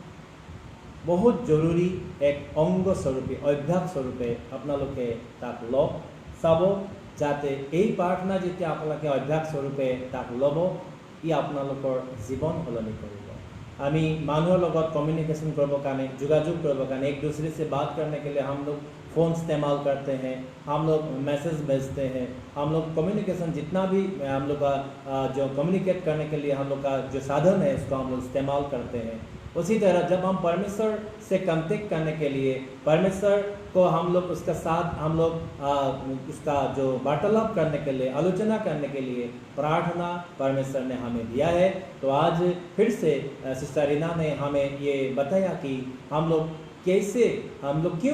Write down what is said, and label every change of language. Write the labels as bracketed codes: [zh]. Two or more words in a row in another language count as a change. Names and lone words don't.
[as] বহুত জৰুৰী এক অংগ স্বৰূপে অভ্যাস স্বৰূপে আপোনালোকে তাক লওক চাব যাতে এই প্ৰাৰ্থনা যেতিয়া আপোনালোকে অভ্যাস স্বৰূপে তাক ল'ব ই আপোনালোকৰ জীৱন সলনি কৰিব আমি মানুহৰ লগত কমিউনিকেशन কৰিবৰ কাৰণে যোগাযোগ কৰিবৰ কাৰণে [hi] एक दूसरे से बात करने के लिए हम लोग फ़ोन इस्तेमाल करते हैं हम लोग मैसेज भेजते हैं हम लोग कम्युनिकेशन जितना भी हम लोग का जो कम्युनिकेट करने के लिए हम लोग का जो साधन है उसको हम लोग इस्तेमाल करते हैं उसी तरह जब हम परमेश्वर से कांटेक्ट करने के लिए परमेश्वर को हम लोग उसका साथ हम लोग उसका जो वार्तालाप करने के लिए आलोचना करने के लिए प्रार्थना परमेश्वर ने हमें दिया है तो आज फिर से सिस्टर रीना ने हमें ये बताया कि हम लोग कैसे हम लोग क्यों